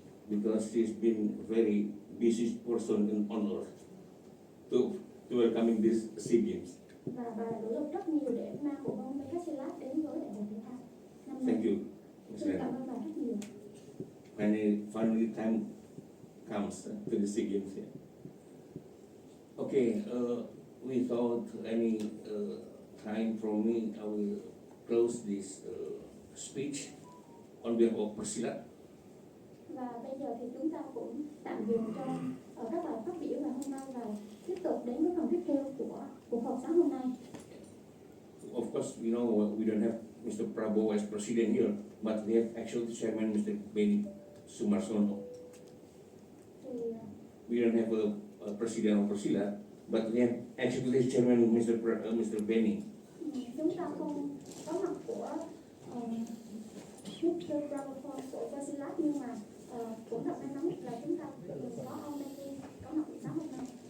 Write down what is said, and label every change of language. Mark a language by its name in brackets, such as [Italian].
[English] Because she's been very busy person on earth to welcoming this SEA Games. [Vietnamese] Và bà đã nỗ lực rất nhiều để mang bộ môn Pencak Silat đến với đại hội thể thao năm nay. [English] Thank you. [Vietnamese] Xin cảm ơn bà rất nhiều. [English] Finally time comes to the SEA Games here. Okay, without any time from me, I will close this speech on behalf of Persilat. [Vietnamese] Và bây giờ thì chúng ta cũng tạm dừng cho các bài phát biểu ngày hôm nay và tiếp tục đến với phần tiếp theo của cuộc họp sáng hôm nay. [English] Of course, you know we don't have Mr. Prabowo as president here, but we have actual chairman Mr. Benny Sumarsono. We don't have a president of Persilat, but we have actually chairman Mr. Benny. [Vietnamese] Chúng ta không có mặt của Mr. Prabowo của Persilat nhưng mà cũng thật may mắn là chúng ta có ông Benny có mặt buổi sáng hôm nay.